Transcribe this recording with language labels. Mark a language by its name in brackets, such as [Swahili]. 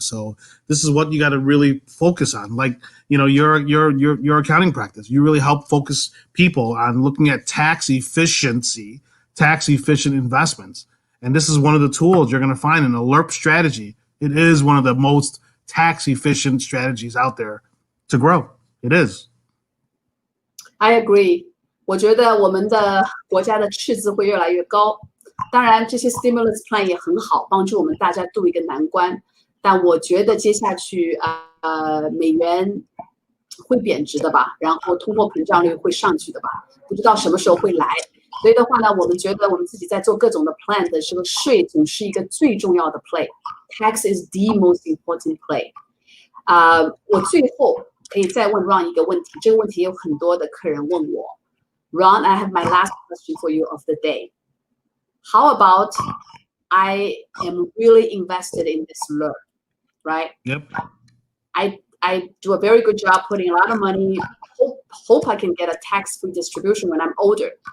[English] So this is what you got to really focus on. Like, your accounting practice, you really help focus people on looking at tax efficient investments. And this is one of the tools you're going to find in a LIRP strategy. It is one of the most tax-efficient strategies out there to grow. It is. I agree. [Chinese] 我觉得我们的国家的赤字会越来越高。当然，这些 stimulus plan 也很好，帮助我们大家渡一个难关。但我觉得接下去美元会贬值的吧，然后通货膨胀率会上去的吧，不知道什么时候会来。所以的话呢，我们觉得我们自己在做各种的 plan 的时候，税总是一个最重要的 play。 [English] Tax is the most important play。 [Chinese] 我最后可以再问 Ron 一个问题，这个问题也有很多的客人问我。 [English] Ron, I have my last question for you of the day. How about I am really invested in this LIRP, right? Yep. I do a very good job putting a lot of money. Hope I can get a tax-free distribution when I'm older.